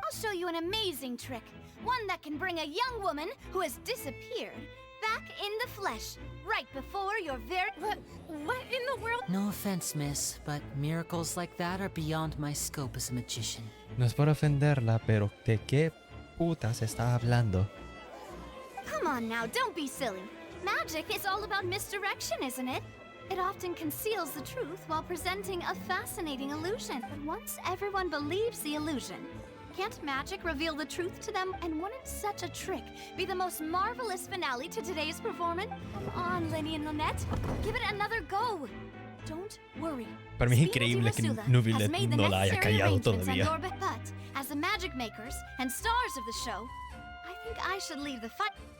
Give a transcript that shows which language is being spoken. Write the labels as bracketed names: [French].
[English] I'll show you an amazing trick. One that can bring a young woman who has disappeared back in the flesh, right before your very... What in the world? No offense, miss, but miracles like that are beyond my scope as a magician. [Spanish] No es por ofenderla, pero ¿de qué putas está hablando? [English] Come on now, don't be silly. Magic is all about misdirection, isn't it? It often conceals the truth while presenting a fascinating illusion. But once everyone believes the illusion, can't magic reveal the truth to them? And wouldn't such a trick be the most marvelous finale to today's performance? Come on, Lenny and Lynette. Give it another go. Don't worry. [Spanish] Para mí es increíble que Nubile no la haya callado todavía. [English] But as the magic makers and stars of the show, I think I should leave the fight.